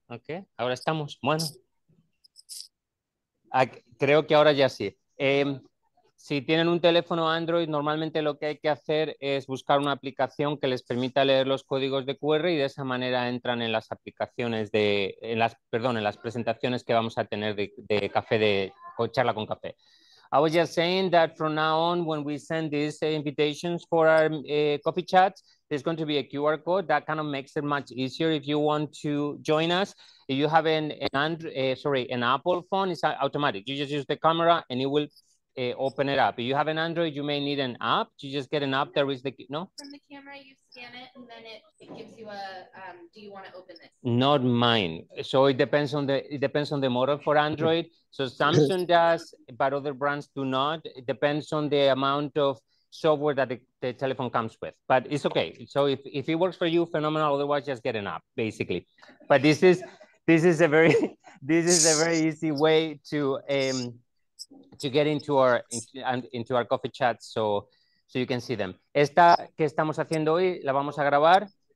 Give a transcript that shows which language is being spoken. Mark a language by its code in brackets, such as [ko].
[es] Ok, ahora estamos, bueno, creo que ahora ya sí. Si tienen un teléfono Android, normalmente lo que hay que hacer es buscar una aplicación que les permita leer los códigos de QR y de esa manera entran en las aplicaciones en las presentaciones que vamos a tener de café, de charla con café. [en] I was just saying that from now on, when we send these invitations for our coffee chats, there's going to be a QR code that kind of makes it much easier if you want to join us. If you have an Apple phone, it's automatic. You just use the camera and it will open it up. If you have an Android, you may need an app. You just get an app. There is no? From the camera, you scan it and then it gives you do you want to open this? Not mine. So it depends on the model for Android. So Samsung does, but other brands do not. It depends on the amount of software that the telephone comes with, but it's okay. So if it works for you, phenomenal. Otherwise, just get an app, basically. But this is a very easy way to get into our coffee chats, so you can see them. [es] Esta que estamos haciendo hoy la vamos a grabar.